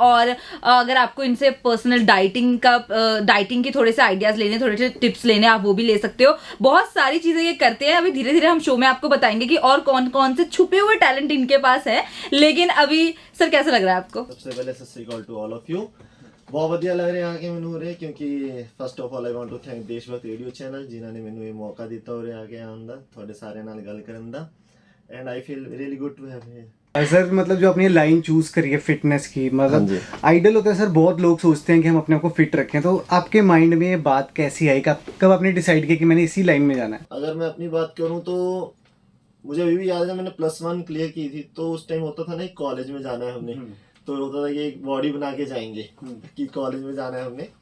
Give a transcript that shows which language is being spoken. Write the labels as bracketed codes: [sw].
[hi] और अगर आपको इनसे पर्सनल डाइटिंग के थोड़े से आइडियाज लेने, थोड़े से टिप्स लेने, आप वो भी ले सकते हो। बहुत सारी चीजें ये करते हैं। अभी धीरे धीरे हम शो में आपको बताएंगे कि और कौन कौन से छुपे हुए टैलेंट इनके पास है। लेकिन अभी सर कैसा लग रहा है आपको? सबसे पहले सत श्री अकाल [en] To all of you. [pa] बहुत ਵਧੀਆ ਲੱਗ ਰਿਹਾ ਕਿ ਮੈਨੂੰ ਉਰੇ, ਕਿਉਂਕਿ [en] first of all I want to thank [pa] ਦੇਸ਼ਭਗਤ radio channel ਜਿਨ੍ਹਾਂ ਨੇ ਮੈਨੂੰ ਇਹ ਮੌਕਾ ਦਿੱਤਾ ਉਰੇ ਆ ਕੇ ਆਉਣ ਦਾ, ਤੁਹਾਡੇ ਸਾਰਿਆਂ ਨਾਲ ਗੱਲ ਕਰਨ ਦਾ। [en] And I feel really good to have here. [hi] Sir मतलब जो अपनी लाइन चूज करी है फिटनेस की, मतलब आइडल होता है सर, बहुत लोग सोचते हैं कि हम अपने आप को फिट रखें। तो आपके माइंड में ये बात कैसी आई, कब आपने डिसाइड किया कि मैंने इसी लाइन में जाना है? अगर मैं अपनी बात करूं तो मुझे अभी भी याद है, जब मैंने +1 क्लियर की थी तो उस टाइम होता था ना कॉलेज में जाना है हमने, तो होता था कि एक बॉडी बना के जाएंगे कि कॉलेज में जाना है हमने।